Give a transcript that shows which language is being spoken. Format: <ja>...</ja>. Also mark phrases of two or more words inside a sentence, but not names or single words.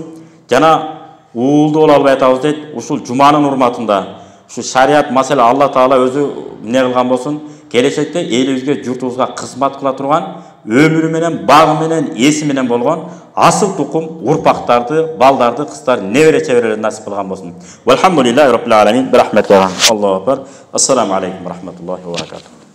<ky>Жана уулду боло албай атабыз дейт. Ушул жуманын урматында, ушу шариат маселе Алла таала өзү эмне кылган болсун, келечекте элибизге, журтубузга кызмат кыла турган, өмүрү менен, багы менен, эси менен болгон асыл тукум урпактарды, балдарды, кыздар, небере чеберелерди насип кылган болсун.</ky> <ar>والحمد لله رب العالمين. Бирахматка. الله أكبر. السلام عليكم ورحمة الله وبركاته.</ar>